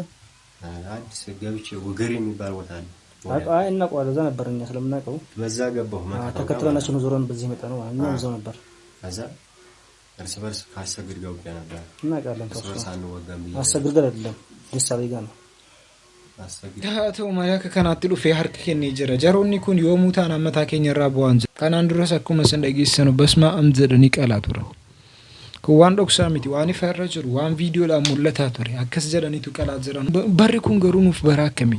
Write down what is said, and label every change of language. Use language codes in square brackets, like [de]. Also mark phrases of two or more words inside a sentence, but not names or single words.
[am] አዲስ ገብቼ ወገሬ የሚባል ቦታ ነው። አይ እናውቀዋለን። እዛ ነበር እኛ ስለምናውቀው በዛ ገባሁ። ተከትለናቸው ነው ዞረን በዚህ መጣ ነው እኛ እዛው ነበር። ከዛ እርስ በርስ ካሰግድ ጋር ወዲያ ነበር እናውቃለን። አሰግድ ጋር አይደለም ደሳቤ ጋር ነው። [om] Taatoo malaka kanatti dhufee harka kennee jira. Jaroonni kun yoomuu ta'an ammataa keenya irraa bu'aan jira. Kanaan duras akkuma isin dhageessanu basmaa am jedhanii qalaa turan. Kun waan dhoksaa miti, waan ifa irra jiru, waan viidiyoodhaan mul'ataa ture. Akkas jedhaniitu qalaa jiran. Barri kun garuu nuuf bara akkamii?